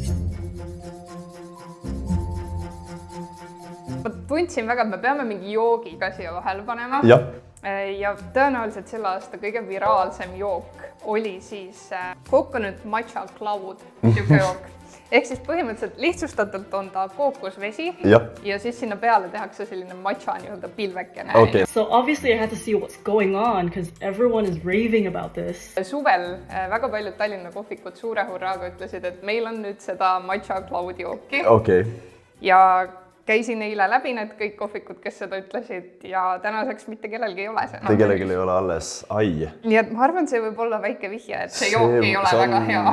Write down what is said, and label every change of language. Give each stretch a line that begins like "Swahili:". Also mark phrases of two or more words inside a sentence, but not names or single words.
Estonian: Ma tundsin väga, et me peame mingi joogi ka siia vahele panema. Ja tõenäoliselt selle aasta kõige viraalsem jook oli siis
English: coconut matcha cloud
Estonian: jook. Ehk siis põhimõtteliselt lihtsustatult on ta kookosvesi ja siis sinna peale tehakse selline matcha nii-öelda pilvekene. Okay.
English: So obviously I had to see what's going on because everyone is raving about this.
Estonian: Suvel väga paljud Tallinna kohvikud suure hurraaga ütlesid, et meil on nüüd seda
English: matcha cloud
Estonian: jooki. Okay. Ja käisin eile läbi need kõik kohvikud, kes seda ütlesid ja tänaseks mitte kellelgi ei ole see. Mitte kellelgi ei ole alles, ai. Nii et ma arvan, see võib olla väike vihje, et see jook ei ole väga hea.